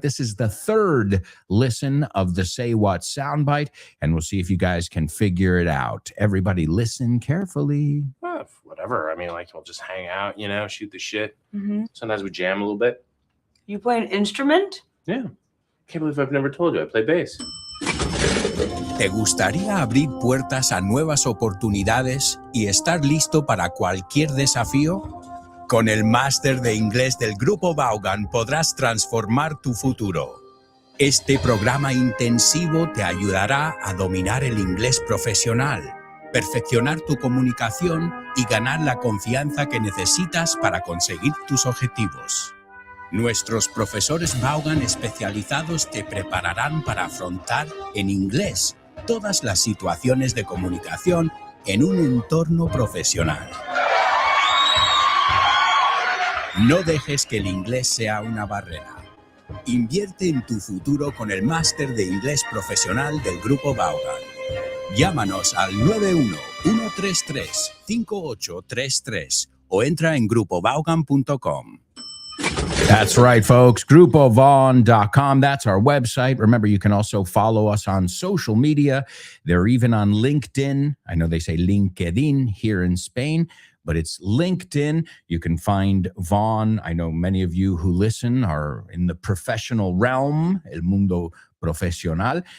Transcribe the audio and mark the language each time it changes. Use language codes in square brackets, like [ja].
[en] This is the third listen of the Say What soundbite, and we'll see if you guys can figure it out. Everybody listen carefully. Whatever. I mean, like, we'll just hang out, shoot the shit. Mm-hmm. Sometimes we jam a little bit. You play an instrument? Yeah. Can't believe I've never told you I play bass. [es] ¿Te gustaría abrir puertas a nuevas oportunidades y estar listo para cualquier desafío? Con el máster de inglés del Grupo Vaughan podrás transformar tu futuro. Este programa intensivo te ayudará a dominar el inglés profesional, perfeccionar tu comunicación y ganar la confianza que necesitas para conseguir tus objetivos. Nuestros profesores Vaughan especializados te prepararán para afrontar en inglés todas las situaciones de comunicación en un entorno profesional. No dejes que el inglés sea una barrera. Invierte en tu futuro con el máster de inglés profesional del Grupo Vaughan. Llámanos al 91-133-5833 o entra en grupovaughan.com. [en] That's right, folks. GrupoVaughn.com. That's our website. Remember, you can also follow us on social media. They're even on LinkedIn. I know they say LinkedIn here in Spain, but it's LinkedIn. You can find Vaughn. I know many of you who listen are in the professional realm, [es] el mundo profesional.